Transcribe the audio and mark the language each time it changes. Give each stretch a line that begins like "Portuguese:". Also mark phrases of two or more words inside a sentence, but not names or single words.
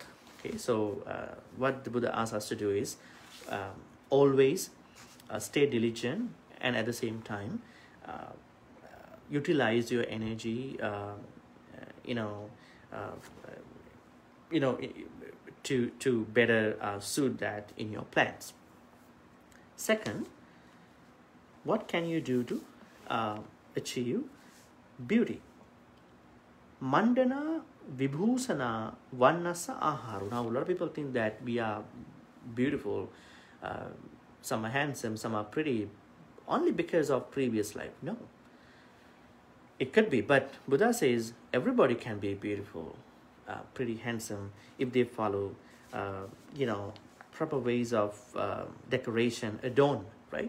English: Okay, so what the Buddha asks us to do is always stay diligent, and at the same time utilize your energy to better suit that in your plans. Second, what can you do to achieve beauty?
Pali: Mandana vibhusana vannasa aharu.
English: Now a lot of people think that we are beautiful, some are handsome, some are pretty, only because of previous life. No, it could be, but Buddha says everybody can be beautiful, pretty handsome, if they follow proper ways of decoration, adorn, right?